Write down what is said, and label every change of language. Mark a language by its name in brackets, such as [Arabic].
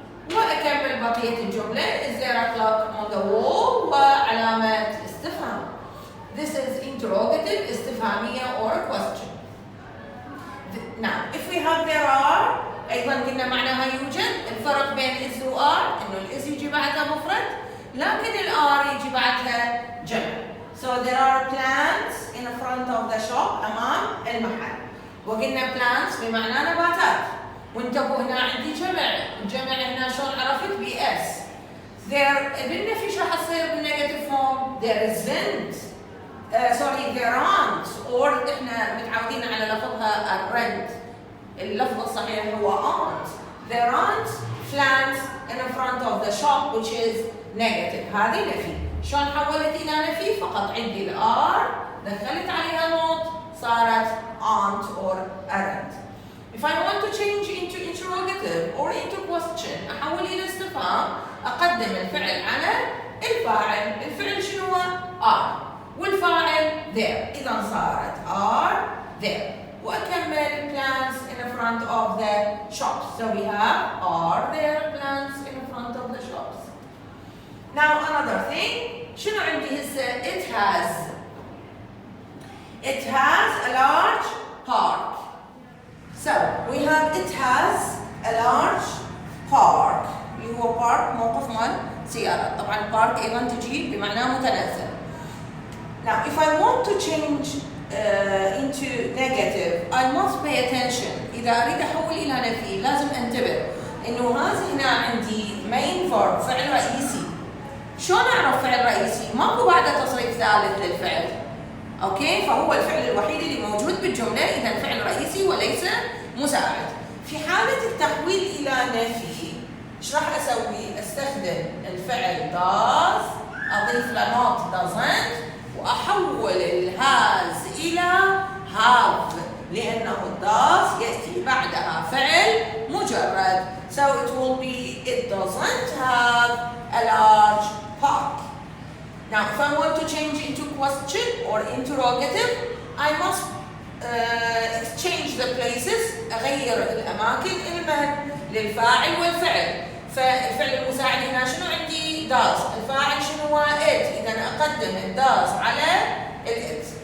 [Arabic] وأكمل بقية الجملة [English] is there a clock on the wall [Arabic] وعلامة استفهام. [English] This is interrogative استفهامية or question. Now if we have there are [Arabic] أيضا قلنا معناها يوجد. الفرق بين is و are إنه الإس يجي بعدها مفرد لكن الآر يجي بعدها جمع. [English] So there are plants in front of the shop [Arabic] أمام المحل. وقلنا plants بمعنى نباتات. وانتبهوا هنا عندي جمع. الجمع هنا شلون عرفت؟ بي اس. there بالنفي شو راح تصير بالنيجاتيف فورم؟ [English] there isn't. sorry there aren't. [Arabic] or احنا متعودين على لفظها aren't. اللفظ الصحيح هو aren't. [English] there aren't plants in front of the shop which is negative. [Arabic] هذه نفي. شلون حولت إلى نفي؟ فقط عندي الار دخلت عليها نوت صارت aren't or aren't. [English] If I want to change into interrogative or into question [Arabic] أحول إلى استفهام أقدم الفعل على الفاعل. الفعل شنو هو؟ are والفاعل there. إذا صارت are there. وأكمل [English] plants in front of the shops. So we have are there plants in front of the shops. Now another thing [Arabic] شنو عندي هسه؟ [English] it has. It has a large park. So we have it has a large park. [Arabic] اللي هو park موقف مال سيارات. طبعا park أيضا تجي بمعنى متنزه. [English] Now if I want to change into negative I must pay attention. [Arabic] إذا أريد أحول إلى نفي لازم أنتبه إنه هذا هنا عندي main verb فعل رئيسي. شلون أعرف فعل رئيسي؟ ماكو ثالث للفعل. اوكي، فهو الفعل الوحيد اللي موجود بالجمله، اذا فعل رئيسي وليس مساعد. في حاله التحويل الى نفي ايش راح اسوي؟ استخدم الفعل does، اضيف له not doesn't، واحول الهاز الى have، لانه does ياتي بعدها فعل مجرد. [English] So it will be it doesn't have a large park. Now if I want to change into question or interrogative, I must exchange the places، [Arabic] اغير الاماكن المهن للفاعل والفعل. فالفعل المساعد هنا شنو عندي؟ does، الفاعل شنو هو؟ it، اذا اقدم ال does على ال it.